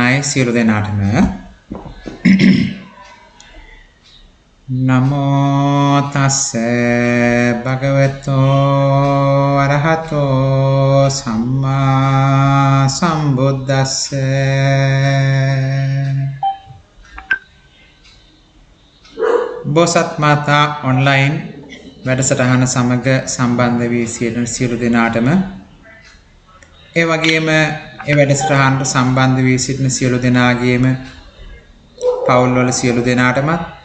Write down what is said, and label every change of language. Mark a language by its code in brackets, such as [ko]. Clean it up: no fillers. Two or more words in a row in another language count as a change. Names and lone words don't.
[si] තෙරුවන්සරණයි සියලු දෙනාටම. [pi] නමෝ තස්ස භගවතෝ අරහතෝ සම්මා සම්බුද්දස්ස. [si] බෝසත් මාතා ඔන්ලයින් වැඩසටහන සමග සම්බන්ධ වී සියලු දෙනාටම ඒ වගේම ඒ වැඩසටහනට සම්බන්ධ වී සිටින සියලු දෙනාගේම පවුල්වල සියලු දෙනාටමත්